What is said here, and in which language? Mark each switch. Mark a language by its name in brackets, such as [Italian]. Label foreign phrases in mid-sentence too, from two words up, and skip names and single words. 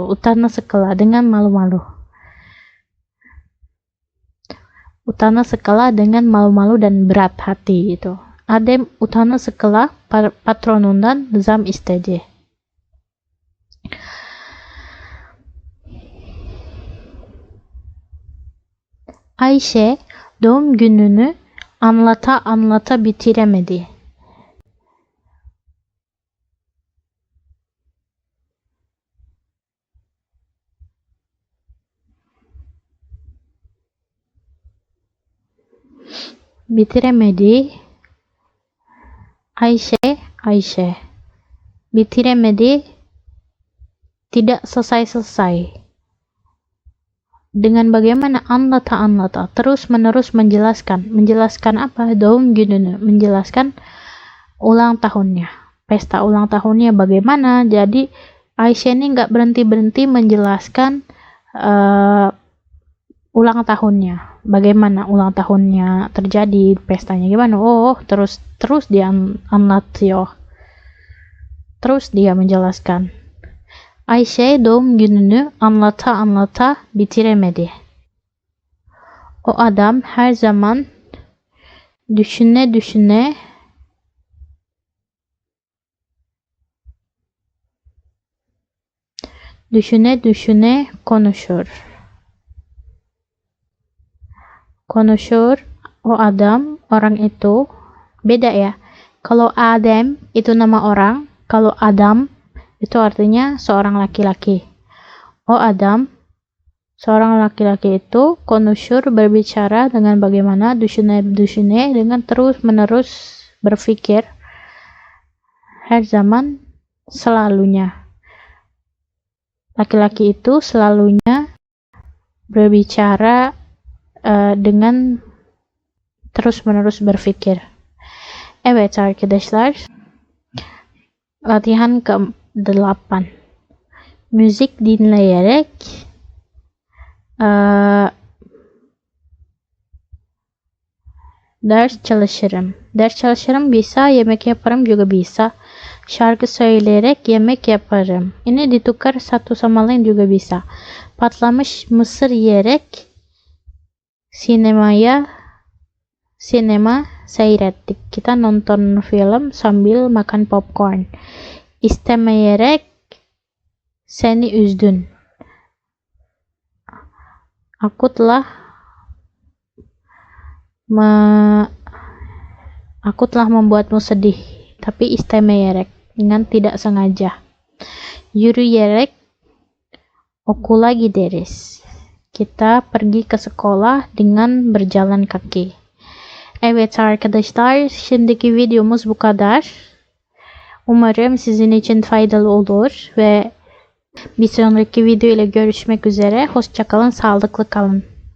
[Turkish] Utana sıkıla, [Indonesian] dengan malu-malu. [Turkish] Utana sıkıla, [Indonesian] dengan malu-malu dan berat hati gitu. [Turkish] Adem utana sıkıla patronundan zam istedi. Ayşe doğum gününü anlata bitiremedi. Bitiremedi. Ayşe. Bitiremedi, [Indonesian] tidak selesai. Dengan bagaimana? Anlata, terus-menerus menjelaskan. Menjelaskan apa? [Turkish] Doğum gününü, [Indonesian] menjelaskan ulang tahunnya, pesta ulang tahunnya bagaimana. Jadi Aisyah ini nggak berhenti-berhenti menjelaskan ulang tahunnya, bagaimana ulang tahunnya terjadi, pestanya gimana. Terus dia anlatıyor, terus dia menjelaskan. [Turkish] Ayşe doğum gününü anlata bitiremedi. O adam her zaman düşüne konuşur. O adam, [Indonesian] orang itu beda ya. Kalau Adem itu nama orang, kalau Adam itu artinya seorang laki-laki. [Turkish] O adam, [Indonesian] seorang laki-laki itu konuşur, berbicara dengan bagaimana, düşüne dengan terus-menerus berpikir. [Turkish] Her zaman, selalunya. [Indonesian] Laki-laki itu selalunya berbicara dengan terus-menerus berpikir. [Turkish] Evet arkadaşlar, [Indonesian] latihan ke-8. [Turkish] Müzik dinleyerek ders çalışırım. Ders çalışırım bisa, yemek yaparım [Indonesian] juga bisa. [Turkish] Şarkı söyleyerek yemek yaparım. [Indonesian] Ini ditukar satu sama lain juga bisa. [Turkish] Patlamış mısır yiyerek sinema seyrettik. [Indonesian] Kita nonton film sambil makan popcorn. [Turkish] İstemeyerek seni üzdün. [Indonesian] Aku telah Aku telah membuatmu sedih, tapi istemeyerek, dengan tidak sengaja. [Turkish] Yürüyerek okula gideriz. [Indonesian] Kita pergi ke sekolah dengan berjalan kaki. [Turkish] Evet arkadaşlar, şimdiki videomuz bu kadar. Umarım sizin için faydalı olur ve bir sonraki video ile görüşmek üzere. Hoşça kalın, sağlıklı kalın.